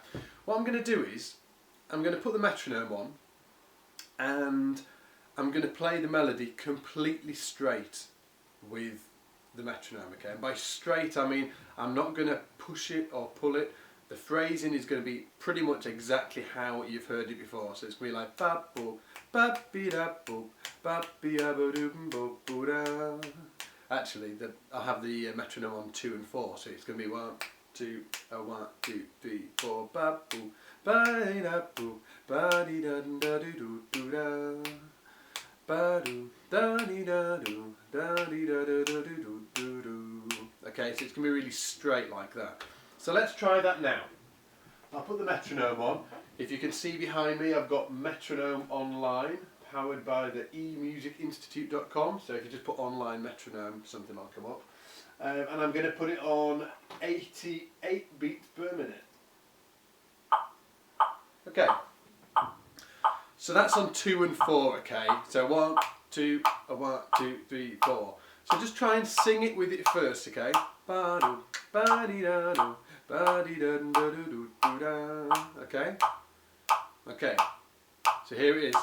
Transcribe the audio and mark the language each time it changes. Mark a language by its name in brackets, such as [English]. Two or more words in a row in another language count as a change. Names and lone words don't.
[English] What I'm going to do is, I'm going to put the metronome on, and I'm going to play the melody completely straight with the metronome, okay? And by straight I mean I'm not going to push it or pull it. The phrasing is going to be pretty much exactly how you've heard it before. So it's going to be like ba boop, ba be da boop, ba be da ba doop boop boo da. Actually, I'll have the metronome on 2 and 4, so it's going to be 1, 2, 1, 2, 3, 4, ba boop, ba da boop, ba dee da da do do da. Okay, so it's going to be really straight like that. So let's try that now. I'll put the metronome on. If you can see behind me, I've got metronome online, powered by the emusicinstitute.com. So if you just put online metronome, something will come up. And I'm going to put it on 88 beats per minute. Okay. So that's on 2 and 4, okay? So 1, 2, 1, 2, 3, 4. So just try and sing it with it first, okay? Ba-do, ba-dee-da-do, ba-dee-da-do-do-do-do-da. Okay? Okay. So here it is.